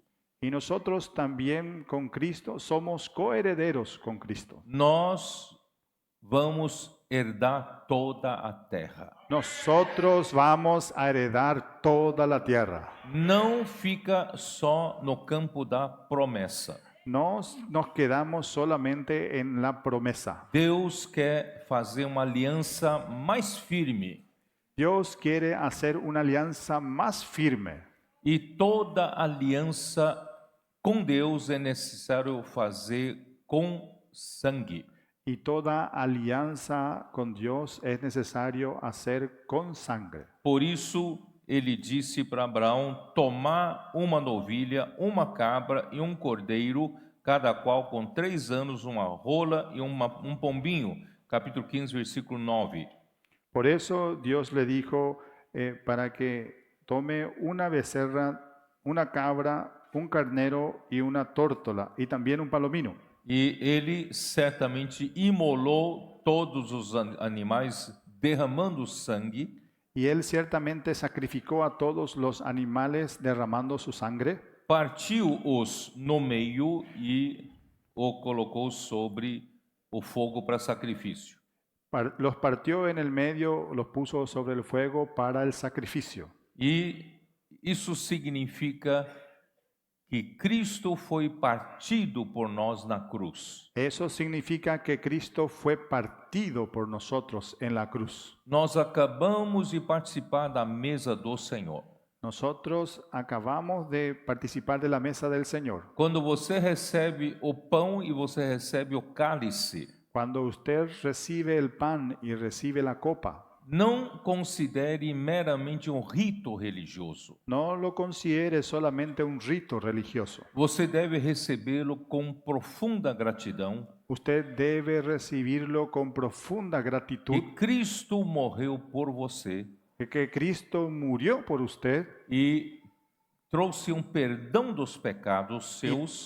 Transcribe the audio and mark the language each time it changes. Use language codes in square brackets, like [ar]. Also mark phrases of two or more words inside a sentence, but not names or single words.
[es] Y nosotros también con Cristo somos coherederos con Cristo. [pt] Nós vamos herdar toda a terra. [es] Nosotros vamos a heredar toda la tierra. [pt] Não fica só no campo da promessa. [es] Nos quedamos solamente en la promesa. [pt] Deus quer fazer uma aliança mais firme. [es] Dios quiere hacer una alianza más firme. [pt] E toda aliança com Deus é necessário fazer com sangue. [es] Y toda alianza con Dios es necesario hacer con sangre. [pt] Por isso, ele disse para Abraão tomar uma novilha, uma cabra e um cordeiro, cada qual com 3 anos, uma rola e um pombinho. Capítulo 15, versículo 9. [es] Por eso Dios le dijo para que tome una becerra, una cabra, un carnero y una tórtola y también un palomino. [pt] E ele certamente imolou todos os animais, derramando sangue. [es] Y él ciertamente sacrificó a todos los animales derramando su sangre. [pt] Partiu-os no meio e o colocou sobre o fogo para sacrifício. [es] Los partió en el medio, los puso sobre el fuego para el sacrificio. [pt] E isso significa que Cristo foi partido por nós na cruz. [es] Eso significa que Cristo fue partido por nosotros en la cruz. [pt] Nós acabamos de participar da mesa do Senhor. [es] Nosotros acabamos de participar de la mesa del Señor. [pt] Quando você recebe o pão e você recebe o cálice, [es] Cuando usted recibe el pan y recibe la copa, [pt] não considere meramente um rito religioso. [es] no lo considere solamente un rito religioso. [pt] Você deve recebê-lo com profunda gratidão, [es] Usted debe recibirlo con profunda gratitud, [pt] que Cristo morreu por você [es] que Cristo murió por usted [pt] e trouxe um perdão dos pecados seus,